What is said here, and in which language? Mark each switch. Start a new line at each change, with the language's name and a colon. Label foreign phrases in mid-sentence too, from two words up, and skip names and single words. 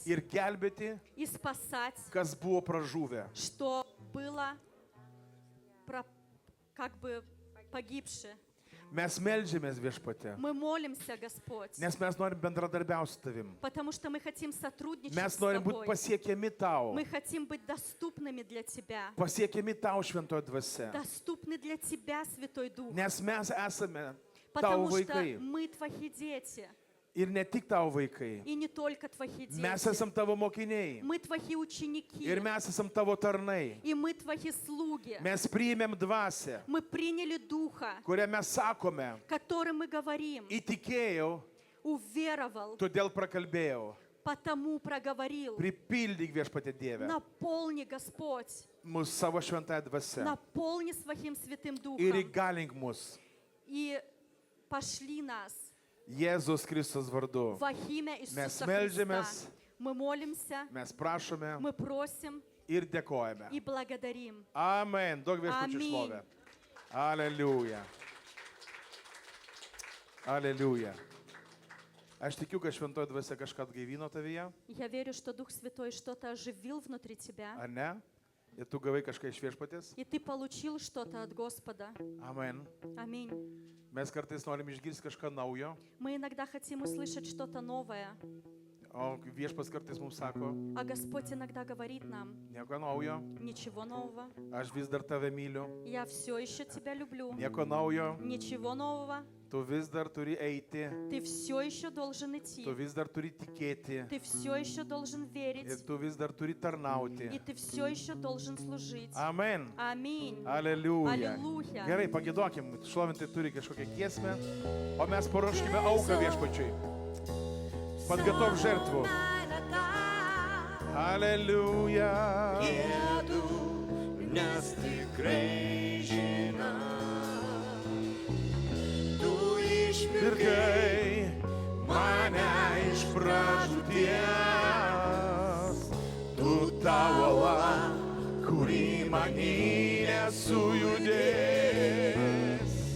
Lithuanian: ir gelbėti,
Russian: и спасать,
Lithuanian: kas buvo pražuvę.
Russian: что было как бы погибшее.
Lithuanian: Mes meldžiamės viešpatie,
Russian: Мы молимся, Господь,
Lithuanian: nes mes norim bendradarbiauti su tavim.
Russian: потому что мы хотим сотрудничать
Lithuanian: Mes
Russian: с
Lithuanian: norim būti
Russian: Тобой.
Lithuanian: pasiekiami tau.
Russian: Мы хотим быть доступными для Тебя.
Lithuanian: Pasiekiami tau šventoje dvasia.
Russian: Доступны для Тебя, Святой Дух.
Lithuanian: Nes mes esame tavo
Russian: Потому что
Lithuanian: vaikai.
Russian: мы Твои дети.
Lithuanian: Ir ne tik tavo vaikai.
Russian: И не только Твои дети.
Lithuanian: Mes esam tavo mokiniai.
Russian: Мы Твои ученики.
Lithuanian: Ir mes esam tavo tarnai.
Russian: И мы Твои слуги.
Lithuanian: Mes priėmėm dvasę,
Russian: Мы приняли Духа,
Lithuanian: kurią mes sakome,
Russian: которым мы говорим.
Lithuanian: įtikėjau,
Russian: уверовал,
Lithuanian: todėl prakalbėjau.
Russian: потому проговорил.
Lithuanian: Pripildyk viešpatie Dieve
Russian: Наполни, Господь,
Lithuanian: mūsų savo šventąją dvasią
Russian: наполни своим Святым
Lithuanian: ir
Russian: Духом
Lithuanian: įgalink mus
Russian: и пошли нас
Lithuanian: Jėzus Kristus vardu.
Russian: во имя Иисуса
Lithuanian: Mes
Russian: Христа.
Lithuanian: meldžiamės,
Russian: Мы молимся,
Lithuanian: mes prašome
Russian: мы просим
Lithuanian: ir dėkojame.
Russian: и благодарим.
Lithuanian: Amen. Daug viešpačių Amen. šlovę. Aleliuja. Aleliuja. Aš tikiu, kad šventoji dvasia kažką atgaivino tavyje,
Russian: Я верю, что Дух Святой что-то оживил внутри тебя,
Lithuanian: ar ne? Ir tu gavai kažką iš viešpatės.
Russian: и ты получил что-то от Господа.
Lithuanian: Amen.
Russian: Аминь.
Lithuanian: Mes kartais norim išgirsti kažką naujo,
Russian: Мы иногда хотим услышать что-то новое,
Lithuanian: o viešpas kartais mums sako,
Russian: а Господь иногда говорит нам:
Lithuanian: nieko naujo,
Russian: ничего нового,
Lithuanian: aš vis dar tave myliu,
Russian: я все еще тебя люблю,
Lithuanian: nieko naujo,
Russian: ничего нового,
Lithuanian: tu vis dar turi eiti,
Russian: ты все еще должен идти,
Lithuanian: tu vis dar turi tikėti
Russian: ты все еще должен
Lithuanian: ir
Russian: верить,
Lithuanian: tu vis dar turi tarnauti.
Russian: и ты все еще должен служить.
Lithuanian: Amen.
Russian: Аминь.
Lithuanian: Aleliuja.
Russian: Аллилуйя.
Lithuanian: Gerai, pagėduokim, šlovintai turi kažkokią giesmę, o mes paruoškime auką viešpačiui.
Russian: Подготовь жертву. Аллилуйя. Еду,
Lithuanian: nes tikrai žinau, tu išpirkai Mane iš pražūties, tu ta uola, kuri manį nesujudės.